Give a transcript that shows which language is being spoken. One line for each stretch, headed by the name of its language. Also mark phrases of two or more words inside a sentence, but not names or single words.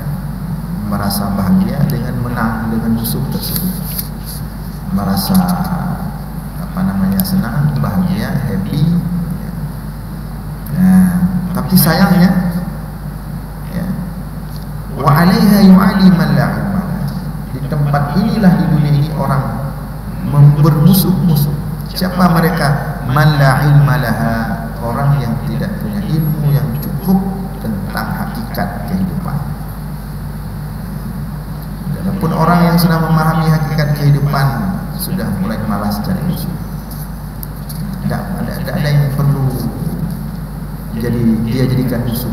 Indonesian: Merasa bahagia dengan menang dengan musuh tersebut, merasa senang, bahagia, happy. Tapi sayangnya,
Arabic: وعليها يعالي من لا علم له.
Indonesian: Di tempat inilah, di dunia ini, orang bermusuh-musuh. Siapa mereka?
Arabic: من لا علم لها,
Indonesian: orang yang tidak punya ilmu yang cukup tentang hakikat kehidupan. Adapun orang yang sudah memahami hakikat kehidupan sudah mulai malas cari musuh. Tidak ada yang perlu dia jadikan musuh.